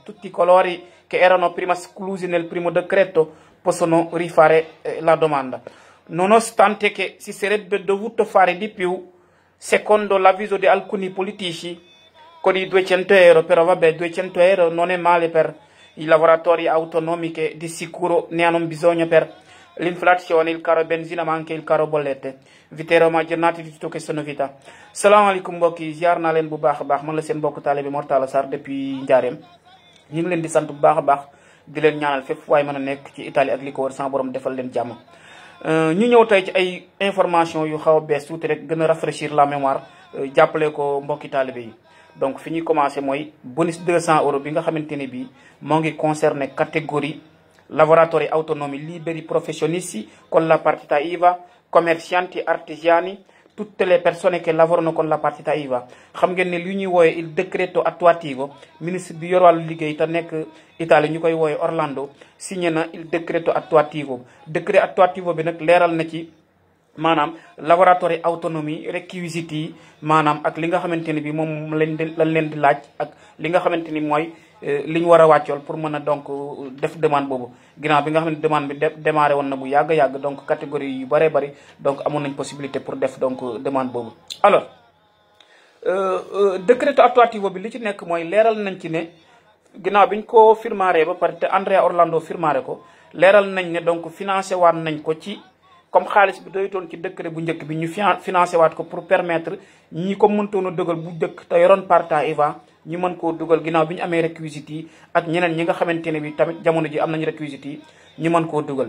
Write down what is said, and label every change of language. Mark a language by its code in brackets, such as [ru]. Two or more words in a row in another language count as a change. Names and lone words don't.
[it] Tutti coloro che erano prima esclusi nel primo decreto possono rifare la domanda, nonostante che si sarebbe dovuto fare di più secondo l'avviso di alcuni politici con i 200 euro, però vabbè, 200 euro non è male per i lavoratori autonomi che di sicuro ne hanno bisogno per l'inflazione, il caro benzina, ma anche il caro bollette. Vi terremo aggiornati di tutte queste novità. [wo] Salaamaaleykum mbokk yi, ziar naa leen bu baax a baax, man la seen mbokk taalibe Mor Talla Sarr depuis Njaareem. ñu ngi leen di sant bu baax a baax di leen ñaanal fépp waaye mën a nekk ci Italie ak li ko wër sama borom defal leen jàmm. ñu ñëw tey ci ay information yu xaw a bees tuuti rek gën a [fr] rafraîchir la mémoire, [wo] jàppale ko mbokki taalibe yi. Donc fi ñuy commencé mooy bonus 200 euro bi nga xamante ne bii moo ngi concerné catégorie [it] lavoratori autonomi, liberi professionisti con la partita IVA, commercianti, artigiani, tutte le persone che lavorano con la partita IVA. [wo] Xam ngeen ne li ñuy wooye [it] il decreto attuativo, [wo] ministre bi yor wàllu liggéey te nekk Italie ñu koy wooye Orlando, signé na [it] il decreto attuativo. [wo] Decreto attuativo bi nag leeral na ci maanaam [it] lavoratori autonomie requisiti [wo] yi, maanaam ak li nga xamante ni bi moom lañ leen di laaj ak li nga xamante ni mooy li ñu war a wàccool pour mën a donc def demande boobu. Ginnaaw bi nga xam ne demande bi démarré woon na bu yàgg-yàgg, donc catégorie yu bëree bëri donc amoon nañ possibilité pour def donc demande boobu. Alors décreto attuativo bi li ci nekk mooy leeral nañ ci ne ginnaaw bi ñu ko firmaaree ba pare te Andrea Orlando firmaare ko, leeral nañ ne donc financé waat nañ ko ci comme xaalis bi doyutoon ci décret bu njëkk bi ñu financé waat ko pour permettre ñi ko mëntoon a dugal bu njëkk te yoroon [it] partita IVA [wo] ñu mën koo dugal ginnaaw bi ñu amee réquisites yi ak ñeneen ñi nga xamante ne bi tamit jamono ji am nañu réquisites yi ñu mën koo dugal.